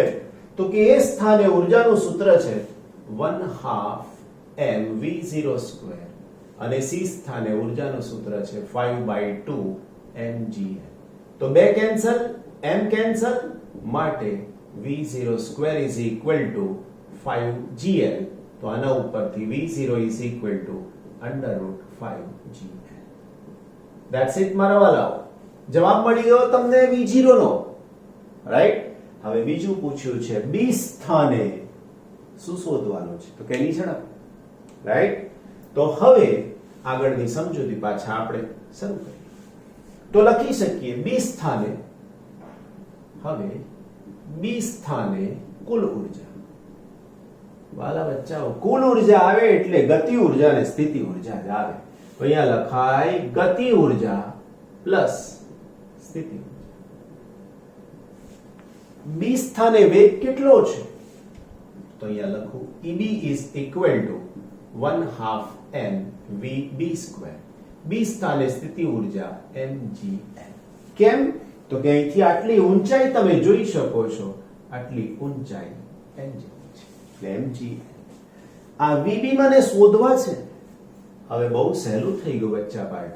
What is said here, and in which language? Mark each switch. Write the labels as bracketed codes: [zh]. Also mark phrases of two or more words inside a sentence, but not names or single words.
[gu] તો કે એ સ્થાને ઉર્જાનું સૂત્ર છે 1/2 mv02 અને C સ્થાને ઉર્જાનું સૂત્ર છે 5/2 mgl. તો બે કેન્સલ, m કેન્સલ, માટે v02 [en] is equal to [gu] 5gl. તો આના ઉપરથી v0 [en] is equal to [gu] √5gl. [en] That's it [gu] મારા વાલાઓ. જવાબ મળી ગયો તમને v0 નો. રાઈટ? હવે બીજું પૂછ્યું છે B સ્થાને શું શોધવાનું છે, તો કેની ઝડપ. રાઈટ? તો હવે આગળની સમજૂતી પાછા આપણે શરૂ કરીએ. તો લખી શકીએ B સ્થાને, હવે B સ્થાને કુલ ઉર્જા. વાલા બચ્ચાઓ કુલ ઉર્જા આવે એટલે ગતિ ઉર્જા અને સ્થિતિ ઉર્જા જ આવે. તો અહીંયા લખાય ગતિ ઉર્જા પ્લસ સ્થિતિ ઉર્જા. B સ્થાને વેગ કેટલો છે? તો અહીંયા લખું EB [en] is equal to [gu] 1/2 mvb². B સ્થાને સ્થિતિ ઉર્જા mgl. કેમ? તો કે અહીંથી આટલી ઊંચાઈ તમે જોઈ શકો છો, આટલી ઊંચાઈ mg છે એટલે mgl. આ vb મને શોધવા છે. હવે બહુ સહેલું થઈ ગયું બચ્ચા પાર્ટી.